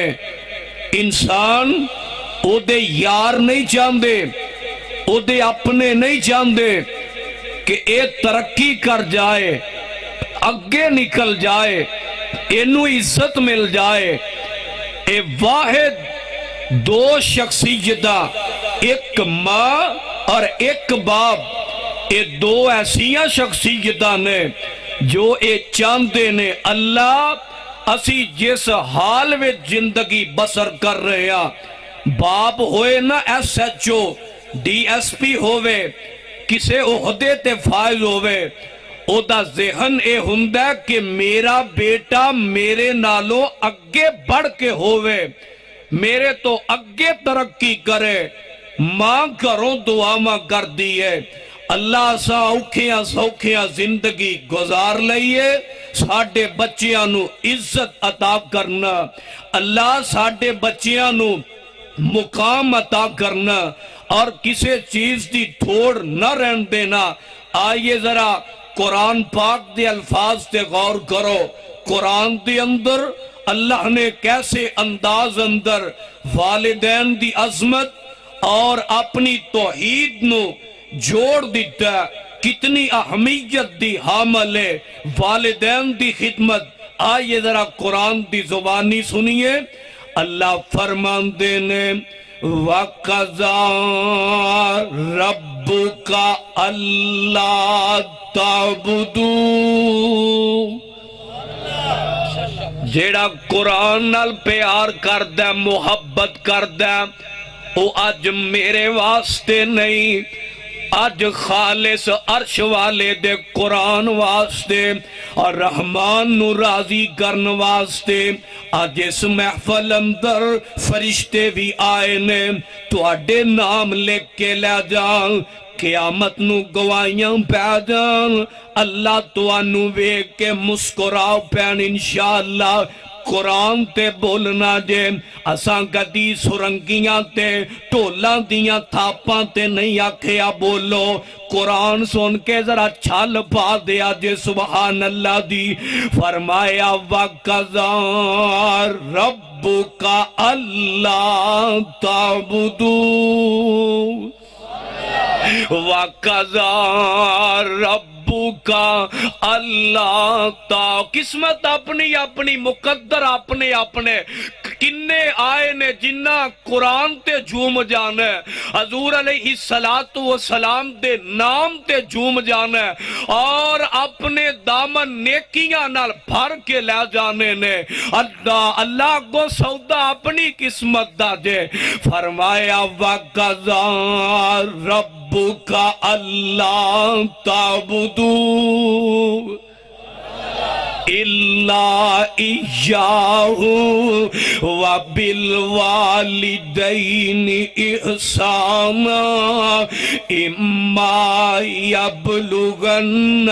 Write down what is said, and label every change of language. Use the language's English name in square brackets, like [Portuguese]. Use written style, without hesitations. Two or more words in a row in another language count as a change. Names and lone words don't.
[Punjabi] انسان او دے یار نہیں چاہندے، او دے اپنے نہیں چاہندے کہ اے ترقی کر جائے، اگے نکل جائے، اینو عزت مل جائے. اے واحد دو شخصیتاں، ایک ماں اور ایک باپ، اے دو ایسیاں شخصیتاں نے جو اے چاندے نے اللہ اسی [Urdu] جس حال میں زندگی بسر کر رہے ہیں، [Punjabi] باپ ہوئے نا ایس ایچ او ڈی ایس پی ہوئے کسے عہدے تے فائز ہوئے، او دا ذہن اے ہندہ کہ میرا بیٹا میرے نالوں اگے بڑھ کے ہوئے، میرے تو اگے ترقی کرے، ماں کروں دعا ماں کر دیئے۔ اللہ سا اوکھیاں سوکھیاں زندگی گزار لئیے، ساڑھے بچیاں نو عزت عطا کرنا، اللہ ساڑھے بچیاں نو مقام عطا کرنا، اور کسے چیز دی تھوڑ نہ رہن دینا۔ آئیے ذرا قرآن پاک دے الفاظ تے غور کرو، قرآن دے اندر اللہ نے کیسے انداز اندر والدین دی عظمت اور اپنی توحید نو جوڑ دیتا ہے، کتنی اہمیت دی حامل ہے والدین دی خدمت۔ آئیے ذرا قرآن دی زبانی سنیے، اللہ فرمان دینے [Arabic] وَقَضَى رَبُّكَ أَلَّا تَعْبُدُوا، [Punjabi] جیڑا قرآن نال پیار کردہ محبت کردہ او اج میرے واسطے نہیں، اج خالص عرش والے دے قرآن واسطے اور رحمان نو راضی کرن واسطے اج اس محفل اندر فرشتے بھی آئے نے، تو اڈے نام لکھ کے لے جان، قیامت نو گوائیاں پہ جان، اللہ تو انو ویک کے مسکراؤ پین [Arabic] انشاءاللہ۔ [Punjabi] قرآن تے بولنا جے اساں گدی سرنگیاں تے ٹولاں دیاں تھاپاں تے نہیں آکھیا بولو، قرآن سن کے ذرا چھال پا دیا جے [Arabic] سبحان اللہ [Punjabi] دی۔ [Arabic] فرمایا وَقَضَى رَبُّكَ أَلَّا تَعْبُدُوا، وَقَضَى رَبُّكَ أَلَّا تَعْبُدُوا، [Punjabi] قسمت اپنی اپنی، مقدر اپنے اپنے، کنے آئے نے جنہ قرآن تے جھوم جانے، حضور علیہ السلام دے نام تے جھوم جانے، اور اپنے دامن نیکیاں نال بھر کے لے جانے نے۔ اللہ کو سودا اپنی قسمت دا جے، فرمایا [Arabic] وَقَضَى رَبُّكَ أَلَّا تَعْبُدُوا إِلَّا إِيَّاهُ وَبِالْوَالِدَيْنِ إِحْسَانًا إِمَّا يَبْلُغَنَّ